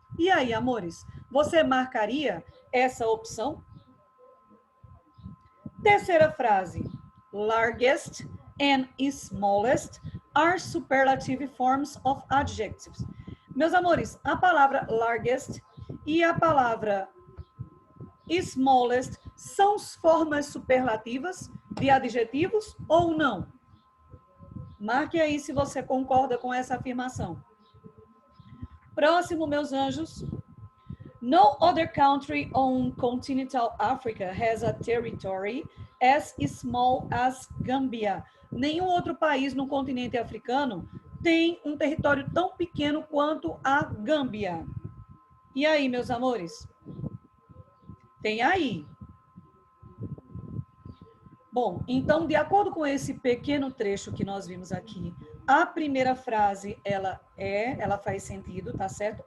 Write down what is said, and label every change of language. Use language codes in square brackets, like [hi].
[pt] E aí, amores, você marcaria essa opção? Terceira frase. [en] Largest and smallest are superlative forms of adjectives. [pt] Meus amores, a palavra largest e a palavra smallest são formas superlativas de adjetivos ou não? Marque aí se você concorda com essa afirmação. Próximo, meus anjos. [en] No other country on continental Africa has a territory as small as Gambia. [pt] Nenhum outro país no continente africano tem um território tão pequeno quanto a Gâmbia. E aí, meus amores? Tem aí. Bom, então, de acordo com esse pequeno trecho que nós vimos aqui, a primeira frase, ela faz sentido, tá certo?